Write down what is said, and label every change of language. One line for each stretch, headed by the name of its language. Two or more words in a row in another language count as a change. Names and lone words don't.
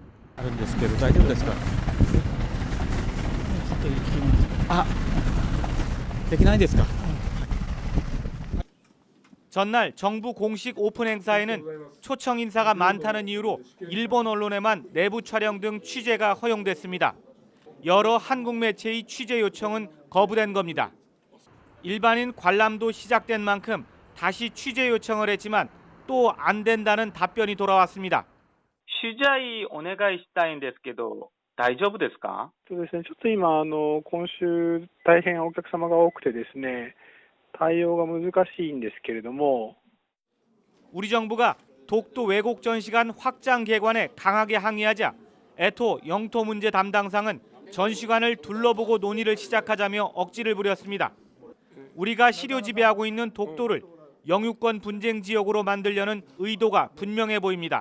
Korean: 전날 정부 공식 오픈 행사에는 초청 인사가 많다는 이유로 일본 언론에만 내부 촬영 등 취재가 허용됐습니다. 여러 한국 매체의 취재 요청은 거부된 겁니다. 일반인 관람도 시작된 만큼 다시 취재 요청을 했지만 또 안 된다는 답변이 돌아왔습니다.
Japanese: 取材お願いしたいんですけど大丈夫ですか？そうですね。ちょっと今今週大変お客様が多くてですね、対応が難しいんですけれども。
Korean: 우리 정부가 독도 왜곡 전시관 확장 개관에 강하게 항의하자 애토 영토 문제 담당상은 전시관을 둘러보고 논의를 시작하자며 억지를 부렸습니다. 우리가 시료 지배하고 있는 독도를 영유권 분쟁 지역으로 만들려는 의도가 분명해 보입니다.